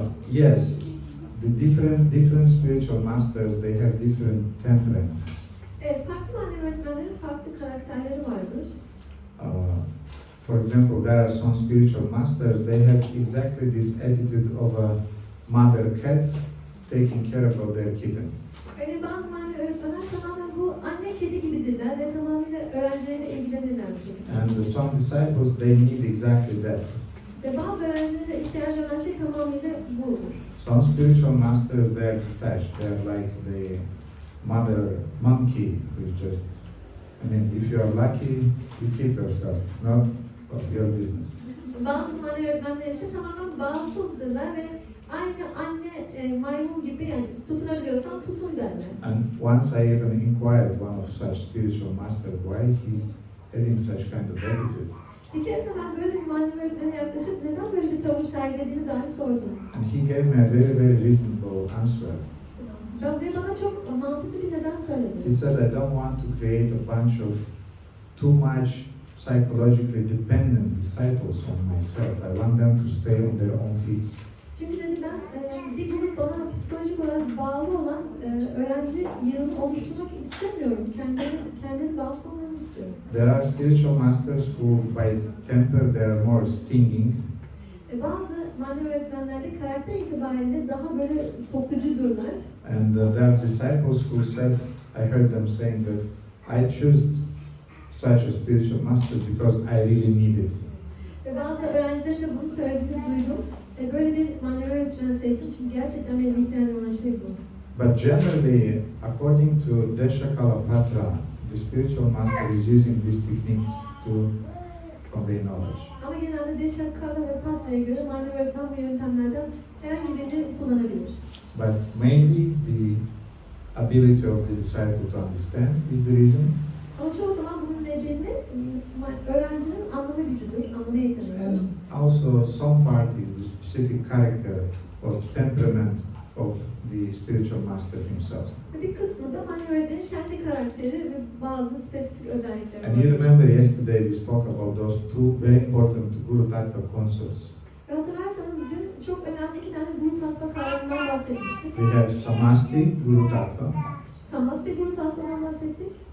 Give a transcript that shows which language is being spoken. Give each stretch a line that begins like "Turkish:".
English: Yes, the different spiritual masters, they have different temperaments.
Turkish: Evet, farklı manevi öğretmenlerin farklı karakterleri vardır.
English: For example, there are some spiritual masters, they have exactly this attitude of a mother cat taking care of their kitten.
Turkish: Yani bazı manevi öğretmenler tamamen bu anne kedi gibidirler ve tamamıyla öğrencileriyle ilgilenirler.
English: And some disciples, they need exactly that.
Turkish: Ve bazı öğrencilere ihtiyacı olan şey tamamıyla budur.
English: Some spiritual masters, they are detached. They are like the mother monkey who just, I mean, if you are lucky, you keep yourself, not your business.
Turkish: Bazı manevi öğretmenler ise tamamen bağımsızdırlar ve aynı anne maymun gibi, yani tutunabiliyorsan tutun derler.
English: And once I even inquired one of such spiritual master why he's having such kind of attitude.
Turkish: Bir kere ben böyle bir manevi öğretmene yaklaşıp neden böyle bir tavır sergilediğini dahi sordum.
English: And he gave me a very reasonable answer.
Turkish: Ve bana çok mantıklı bir neden söyledi.
English: He said, I don't want to create a bunch of too much psychologically dependent disciples on myself. I want them to stay on their own feet.
Turkish: Çünkü dedi ben bir grup bana psikolojik olarak bağlı olan öğrenci yığını oluşturmak istemiyorum. Kendini bağımsız olmanı istiyorum.
English: There are spiritual masters who by temper they are more stinging.
Turkish: Bazı manevi öğretmenlerde karakter itibariyle daha böyle sokucudurlar.
English: And there are disciples who said, I heard them saying that I choose such a spiritual master because I really need it.
Turkish: Ve bazı öğrencilerin de bunu söylediğini duydum. Böyle bir manevi öğretmeni seçtim çünkü gerçekten benim ihtiyacım olan şey bu.
English: But generally, according to Deshakalapatra, the spiritual master is using these techniques to convey knowledge.
Turkish: Ama genelde Deşakala ve Patra'ya göre manevi öğretmen bu yöntemlerden herhangi birini kullanabilir.
English: But mainly the ability of the disciple to understand is the reason.
Turkish: Ama çoğu zaman bunun nedeni öğrencinin anlama gücüdür, anlama yeteneği.
English: And also some part is the specific character or temperament of the spiritual master himself.
Turkish: Bir kısmı da manevi öğretmenin kendi karakteri ve bazı spesifik özellikleri
English: And you
Turkish: var.
English: remember yesterday we spoke about those two very important Guru Tattva concepts.
Turkish: Ve hatırlarsanız dün çok önemli iki tane Guru Tattva kavramından bahsetmiştik.
English: We have Samasti Guru Tattva,
Turkish: Samasti Guru Tattva'dan bahsettik.